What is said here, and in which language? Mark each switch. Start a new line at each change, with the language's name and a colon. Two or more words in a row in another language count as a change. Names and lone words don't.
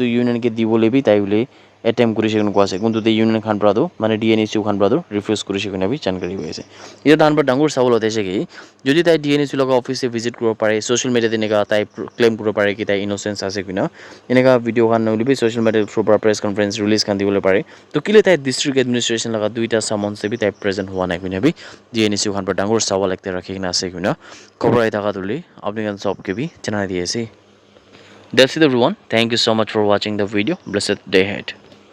Naga Pidgin: union ke dibole bi tai hule attempt kurise kun kwase kuntu te union khan pra do mane DNSU khan pra do refuse kurise kuna bi jankari hoise eta dan par dangor sabol hote ki jodi tai DNSU laga office se visit kuro pare
English: social media
Naga Pidgin: te neka tai claim kuro pare ki tai innocence ase kuna eneka video khan noli bi
English: social media through
Naga Pidgin: par
English: press conference release
Naga Pidgin: khan dibole pare to kile tai
English: district administration
Naga Pidgin: laga duita summon se bi tai present hua nai kuna bi DNSU khan par dangor sabol ekta rakhi kina ase kuna khobor ai thaka duli apni kan sob ke bi janai di ase.
English: That's it everyone. Thank you so much for watching the video. Blessed day ahead.